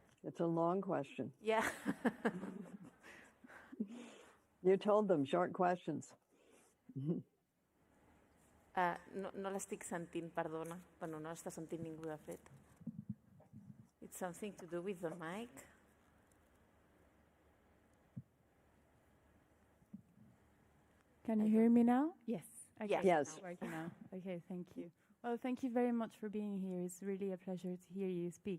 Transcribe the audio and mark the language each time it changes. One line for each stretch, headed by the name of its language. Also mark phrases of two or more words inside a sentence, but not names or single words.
English: It's a long question. Yeah. You told them short questions.
Catalan: No l'estic sentint, perdona. Bueno, no l'està sentint ningú, de fet.
English: It's something to do with the mic. Can you hear me now? Yes. Okay. Yes. It's working now. Okay, thank you. Well, thank you very much for being here. It's really a pleasure to hear you speak.